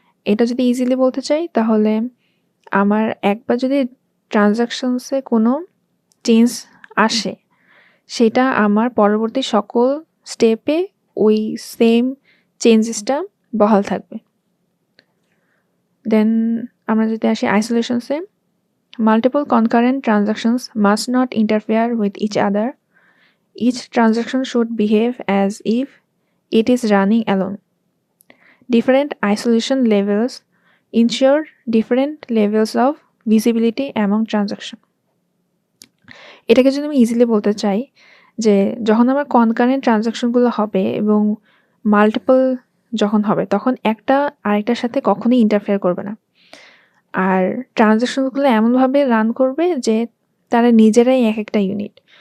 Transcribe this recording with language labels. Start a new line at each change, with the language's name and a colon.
Bangla: এটা যদি ইজিলি বলতে চাই তাহলে আমার একবার যদি ট্রানজাকশনসে কোনো চেঞ্জ আসে, সেটা আমার পরবর্তী সকল স্টেপে ওই সেম চেঞ্জেসটা বহাল থাকবে।
English: then
Bangla: আমরা যদি আসি আইসোলেশনসে,
English: Multiple concurrent transactions must not interfere with each other. Each transaction should behave as if it is running alone. Different isolation levels ensure different levels of visibility among transactions.
Bangla: এটাকে যদি আমি ইজিলি বলতে চাই যে যখন আমার কনকারেন্ট ট্রানজাকশনগুলো হবে এবং মাল্টিপল যখন হবে, তখন একটা আরেকটার সাথে কখনোই ইন্টারফেয়ার করবে না। আর ট্রানজাকশনগুলো এমনভাবে রান করবে যে তারা নিজেরাই এক একটা ইউনিট।